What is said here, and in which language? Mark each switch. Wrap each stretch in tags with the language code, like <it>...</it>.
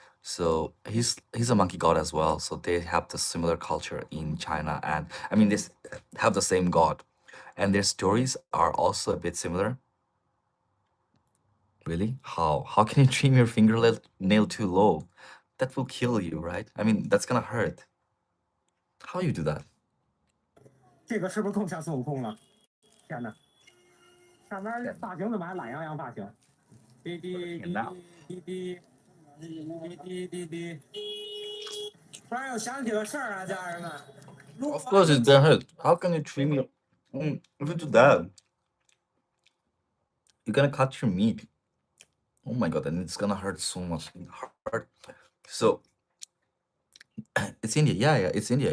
<en>So he's a monkey god as well. So they have the similar culture in China, and I mean they have the same god, and their stories are also a bit similar. Really? How? How can you trim your fingernail too low? That will kill you, right? I mean that's gonna hurt. How you do that?</en> <zh>这个是不是更像孙悟空了？天哪！上边发型怎么还懒洋洋发型？滴滴滴滴滴滴滴滴。突然又想起个事儿啊，家人们。</zh> <en>Of course it's gonna hurt. How can you trim your if you do that? You're gonna cut your meat. Oh my god, and it's gonna hurt so much. Hurt. So it's India. Yeah, it's India.</en>